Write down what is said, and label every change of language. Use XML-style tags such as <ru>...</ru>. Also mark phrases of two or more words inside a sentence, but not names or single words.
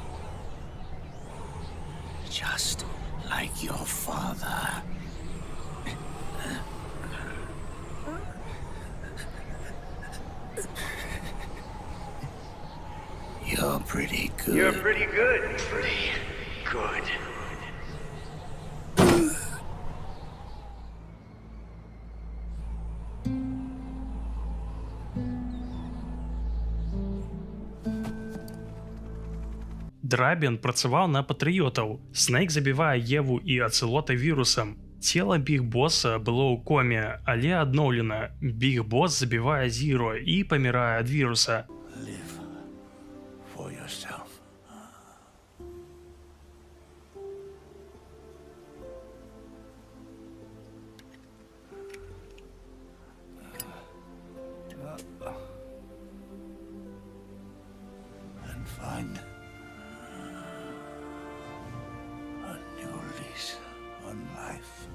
<en>Just like your father. You're pretty good. You're pretty good. Pretty good.</en> <be>Драбін працаваў на патрыётаў. Снейк забівае Еву і Ацелота вірусам. Цела Біг Боса было ў коме, але адноўлена. Біг Бос забівае Зіро і памірае ад віруса.</be> <en>Live for yourself. And find a new lease on life.</en>